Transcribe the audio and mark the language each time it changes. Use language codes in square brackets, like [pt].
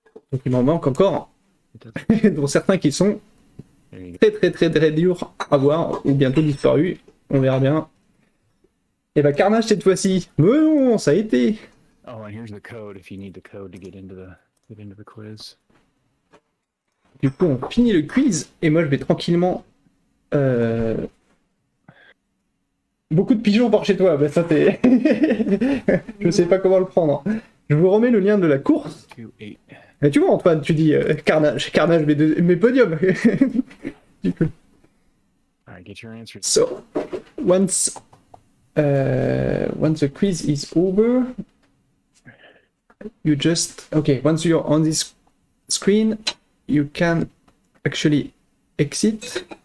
[fr] Donc il m'en manque encore. Dont certains qui sont très durs à voir ou bientôt disparus. On verra bien. Et bah carnage cette fois-ci. Mais non, ça a été. [en] Oh, and here's the code if you need the code to get into the quiz. [fr] Du coup, on finit le quiz et moi je vais tranquillement. Beaucoup de pigeons par chez toi. Bah ça t'es. Je sais pas comment le prendre. Je vous remets le lien de la course. Et tu vois Antoine, tu dis carnage, mes podiums. Du coup. [en] Alright, get your answers. So, once the quiz is over, you just once you're on this screen, you can actually exit.